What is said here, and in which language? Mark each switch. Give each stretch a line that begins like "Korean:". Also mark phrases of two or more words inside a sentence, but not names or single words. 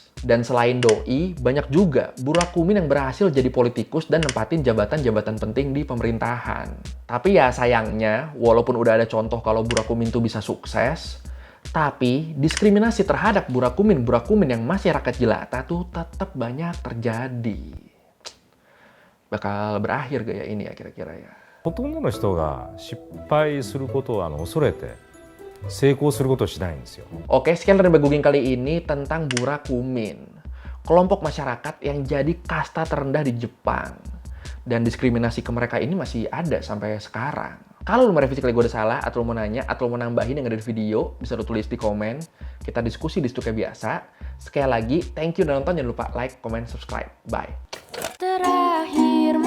Indonesian: Dan selain doi, banyak juga burakumin yang berhasil jadi politikus dan nempatin jabatan-jabatan penting di pemerintahan. Tapi ya sayangnya, walaupun udah ada contoh kalau burakumin tuh bisa sukses, tapi diskriminasi terhadap burakumin yang masih rakyat jelata tuh tetap banyak terjadi. Bakal berakhir gak ya ini ya kira-kira ya?
Japanese: ほとんどの人が失敗することを恐れて成功することをしないんですよ。
Indonesian: Oke, sekian dari Baguging kali ini tentang burakumin. Kelompok masyarakat yang jadi kasta terendah di Jepang. Dan diskriminasi ke mereka ini masih ada sampai sekarang. Kalau lu mau revisi kali gue udah salah, atau lu mau nanya, atau lu mau nambahin yang ada di video, bisa lu tulis di komen. Kita diskusi di situ kayak biasa. Sekali lagi,
English: thank you
Indonesian: udah nonton. Jangan lupa
English: like, comment, subscribe.
Indonesian: Bye. Terakhir